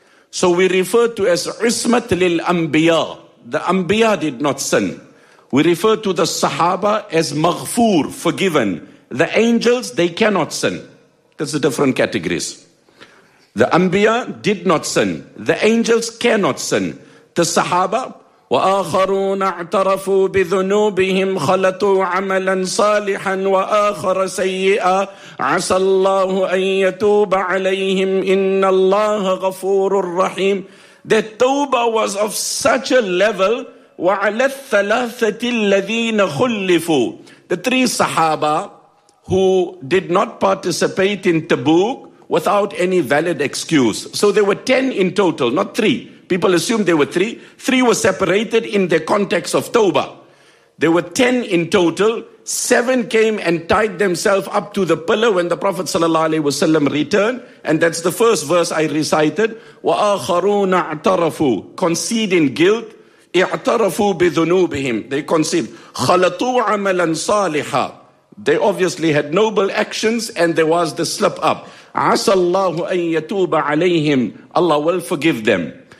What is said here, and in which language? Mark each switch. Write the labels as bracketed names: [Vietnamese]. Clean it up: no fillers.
[English] So we refer to as Ismat lil Anbiya. The Anbiya did not sin. We refer to the Sahaba as Maghfoor, forgiven. The angels, they cannot sin. That's the different categories. The Anbiya did not sin. The angels cannot sin. The Sahaba, [Arabic] وآخرون اعترفوا بذنوبهم خلطوا عملا صالحا وآخر سيئا عسى الله أن يتوب عليهم إن الله غفور رحيم. [English] The tawbah was of such a level. [Arabic] وعلى الثلاثة الذين خلفوا, [English] the three Sahaba who did not participate in Tabuk without any valid excuse. So there were 10 in total, not 3. People assumed there were 3. 3 were separated in the context of Tawbah. There were 10 in total. 7 came and tied themselves up to the pillar when the Prophet sallallahu alaihi wasallam returned. And that's the first verse I recited. [Arabic] وَآخَرُونَ اعْتَرَفُوا, [English] conceding guilt. [Arabic] اعْتَرَفُوا بِذُنُوبِهِمْ, [English] they conceived. [Arabic] خَلَطُوا عَمَلًا صَالِحًا, [English] they obviously had noble actions and there was the slip up. [Arabic] عَسَى اللَّهُ أَن يَتُوبَ عَلَيْهِمْ, [English] Allah will forgive them.